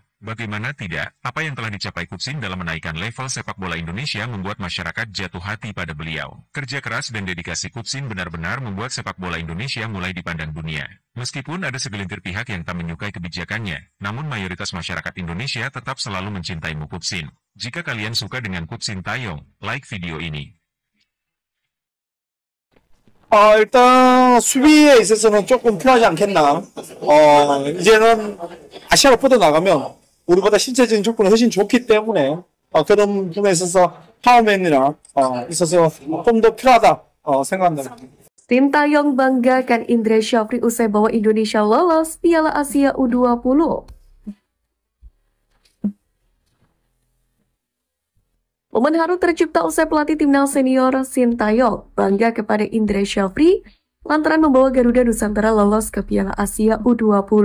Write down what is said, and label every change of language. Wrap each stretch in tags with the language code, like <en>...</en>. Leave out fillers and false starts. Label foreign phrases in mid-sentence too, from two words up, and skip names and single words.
<id>Bagaimana tidak, apa yang telah dicapai Coach Sin dalam menaikkan level sepak bola Indonesia membuat masyarakat jatuh hati pada beliau. Kerja keras dan dedikasi Coach Sin benar-benar membuat sepak bola Indonesia mulai dipandang dunia. Meskipun ada segelintir pihak yang tak menyukai kebijakannya, namun mayoritas masyarakat Indonesia tetap selalu mencintaimu Coach Sin. Jika kalian suka dengan Coach Sintayong, like video ini.</id> <ko>일단 수비에 있어서는 조금 필요하지 않겠나. 이제는 아시아로 뻗어나가면 우리보다 신체적인 조건이 훨씬 좋기 때문에 그런 부분에 있어서 파워맨이나 있어서 좀 더 필요하다 생각합니다.</ko> <id>Sintayong banggakan Indra Syafri usai bawa Indonesia lolos Piala Asia U20. Momen haru tercipta usai pelatih timnas senior Sintayong bangga kepada Indra Syafri lantaran membawa Garuda Nusantara lolos ke Piala Asia U20.</id>